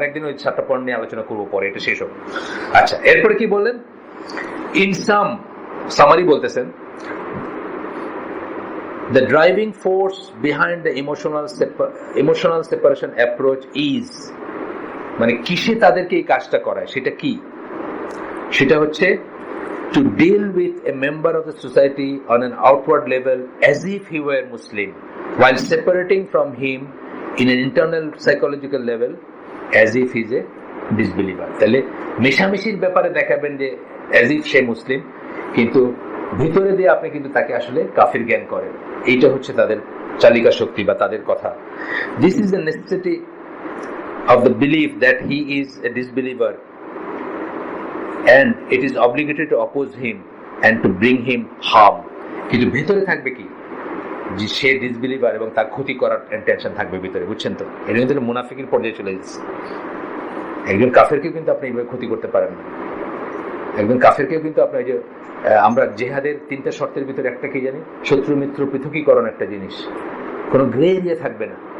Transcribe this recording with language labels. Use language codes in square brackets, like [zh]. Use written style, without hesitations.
[bn] আমরা একদিন ওই 7টা পয়েন্ট নিয়ে আলোচনা করবো পরে, এটা শেষ হোক। আচ্ছা, এরপরে কি বললেন? ইন সামারি বলতেছেন, [en] the driving force behind the emotional separation approach is, [bn] মানে কিসে তাদেরকে এই কাজটা করায়, সেটা কি? সেটা হচ্ছে [en] to deal with a member of the society on an outward level as if he were Muslim, while separating from him in an internal psychological level as if he is a disbeliever. [bn] তাহলে মেশামেশির ব্যাপারে দেখাবেন যে as if সে মুসলিম, কিন্তু ভিতরে দিয়ে আপনি কিন্তু তাকে আসলে কাফির জ্ঞান করেন। এইটা হচ্ছে তাদের চালিকা শক্তি বা তাদের কথা। [en] This is the necessity of the belief that he is a disbeliever, and it is obligatory to oppose him and to bring him harm. [bn] কিন্তু ভিতরে থাকবে কি? যে সে ডিসবিলিভার এবং তার ক্ষতি করার ইন্টেনশন থাকবে ভিতরে, বুঝছেন তো? এটা কিন্তু মুনাফিকের পর্যায়ে চলে যাচ্ছে। একজন কাফেরকেও কিন্তু আপনি এইভাবে ক্ষতি করতে পারেন না। একজন কাফেরকেও কিন্তু আপনি, যে আমরা জেহাদের 3টা শর্তের ভিতরে একটা কি জানি? শত্রু মিত্র পৃথকীকরণ একটা জিনিস, কোনো গ্রে এরিয়া থাকবে না।